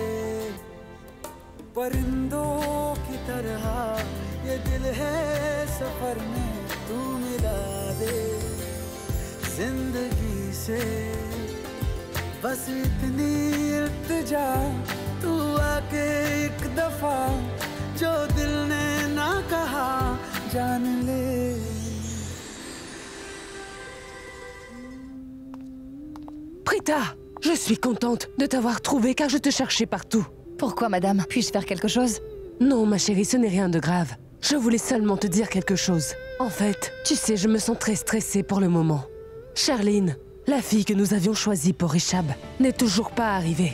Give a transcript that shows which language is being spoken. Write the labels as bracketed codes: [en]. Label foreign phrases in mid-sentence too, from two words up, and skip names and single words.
[hi] परिंदों की तरह ये दिल है सफर में, तू मिला दे जिंदगी से। बस इतनी इल्तिजा, तू आके एक दफा जो दिल ने ना कहा जान ले। [fr] Prita, je suis contente de t'avoir trouvé car je te cherchais partout. Pourquoi, madame? Puis-je faire quelque chose? Non, ma chérie, ce n'est rien de grave. Je voulais seulement te dire quelque chose. En fait, tu sais, je me sens très stressée pour le moment. Charline, la fille que nous avions choisie pour Richab, n'est toujours pas arrivée.